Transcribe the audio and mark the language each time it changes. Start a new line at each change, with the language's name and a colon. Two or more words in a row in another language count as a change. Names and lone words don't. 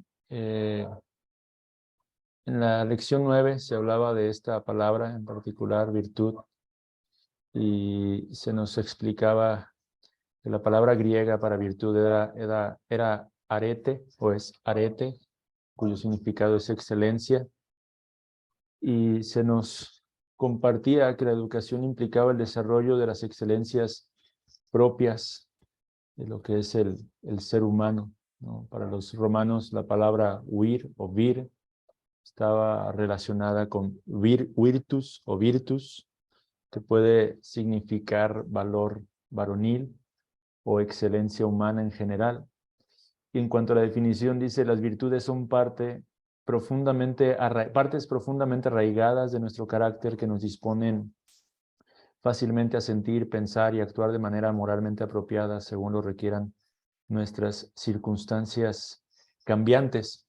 Spanish: En la lección 9 se hablaba de esta palabra en particular, virtud, y se nos explicaba que la palabra griega para virtud era arete, o es arete, cuyo significado es excelencia, y se nos compartía que la educación implicaba el desarrollo de las excelencias propias de lo que es el ser humano, ¿no? Para los romanos la palabra vir o vir estaba relacionada con virtus o virtus, que puede significar valor varonil o excelencia humana en general. Y en cuanto a la definición, dice, las virtudes son partes profundamente arraigadas de nuestro carácter que nos disponen fácilmente a sentir, pensar y actuar de manera moralmente apropiada según lo requieran nuestras circunstancias cambiantes.